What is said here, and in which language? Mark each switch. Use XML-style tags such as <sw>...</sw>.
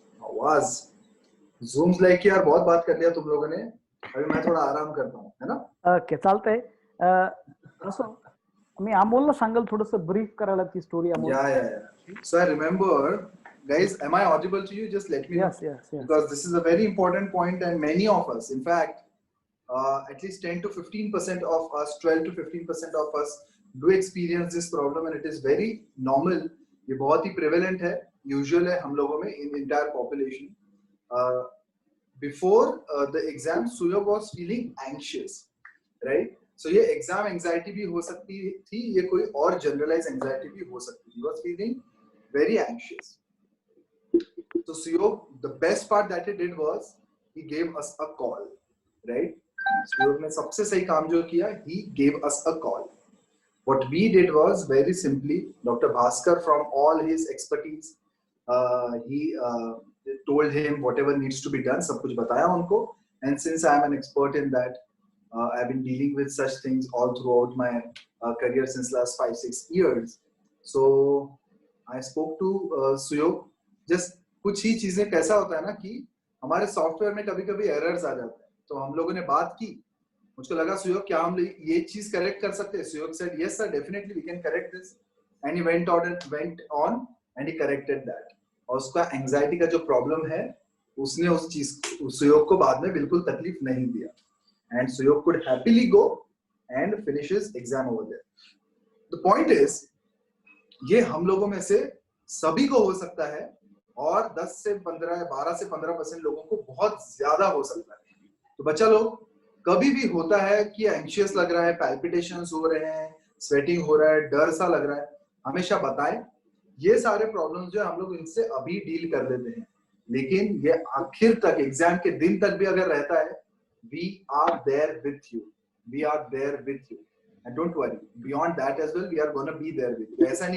<hi>आवाज Zooms like कि यार बहुत बात कर लिया तुम लोगों ने, अभी मैं थोड़ा आराम करता हूँ, है ना?</hi> <mr>ओके, चालतंय. असं मी अमोलला सांगेल थोडंसं ब्रीफ करायला ती story Amol.</mr> <en>Yeah. So I remember, guys, am I audible to you? Just let me know. Yes. Because this is a very important point, and many of us, in fact, at least 10 to 15% of us, 12 to 15% of us do experience this problem, and it is very normal.</en> <hi>ये बहुत ही prevalent है, usual है हम लोगों में</hi> <en>in entire population. Before the exam, Suyog was feeling anxious, right?</en> <hi>So ये exam anxiety भी हो सकती थी, ये कोई और generalized anxiety भी हो सकती थी.</hi> <en>He was feeling very anxious. So Suyog, the best part that he did was he gave us a call, right?</en> <hi>Suyog ने सबसे सही काम जो किया,</hi> <en>he gave us a call. What we did was very simply, Dr. Bhaskar, from all his expertise, he told him whatever needs to be done,</en> <hi>सब कुछ बताया उनको.</hi> <en>And since I am an expert in that, I've been dealing with such things all throughout my career since last 5-6 years. So I spoke to Suyog.</en> <hi>Just कुछ ही चीजें कैसा होता है ना कि हमारे सॉफ्टवेयर में कभी-कभी एरर्स आ जाते हैं. तो हम लोगों ने बात की, मुझको लगा सुयोग क्या हम ये चीज करेक्ट कर सकते हैं.</hi> <en>Suyog said yes sir, definitely we can correct this, and he went on and he corrected that.</en> <hi>और उसका एंजाइटी का जो प्रॉब्लम है, उसने उस चीज सुयोग को बाद में बिल्कुल तकलीफ नहीं दिया.</hi> <en>And Suyog could happily go and finish his exam over there. The point is,</en> <hi>ये हम लोगों में से सभी को हो सकता है, और 10 से 15, 12 से 15% लोगों को बहुत ज्यादा हो सकता है. तो बच्चा लोग, कभी भी होता है कि एंशियस लग रहा है, पैल्पिटेशंस हो रहे हैं, स्वेटिंग हो रहा है, डर सा लग रहा है, हमेशा बताएं. ये सारे प्रॉब्लम्स जो हम लोग इनसे अभी डील कर लेते हैं, लेकिन ये आखिर तक एग्जाम के दिन तक भी अगर रहता है,</hi> <en>we are there with you. We are there with you. And don't worry. Beyond that as well, we are going to be there with you.</en>